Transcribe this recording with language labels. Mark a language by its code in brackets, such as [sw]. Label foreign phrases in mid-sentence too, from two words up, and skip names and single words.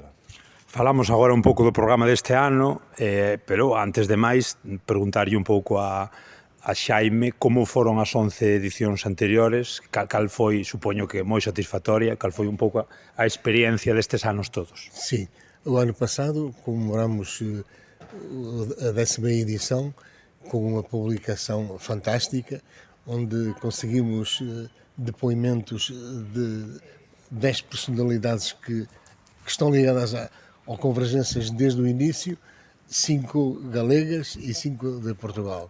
[gl] Falamos agora un pouco do programa deste ano, pero antes de máis preguntarlle un pouco a Xaime como foron as 11 edicións anteriores, cal foi, supoño que moi satisfactoria, cal foi un pouco a experiencia destes anos todos. [pt] Sim, o ano passado comemoramos a 10ª edição com uma publicação fantástica, onde conseguimos depoimentos de 10 personalidades que estão ligadas ao Convergências desde o início, 5 galegas e 5 de Portugal.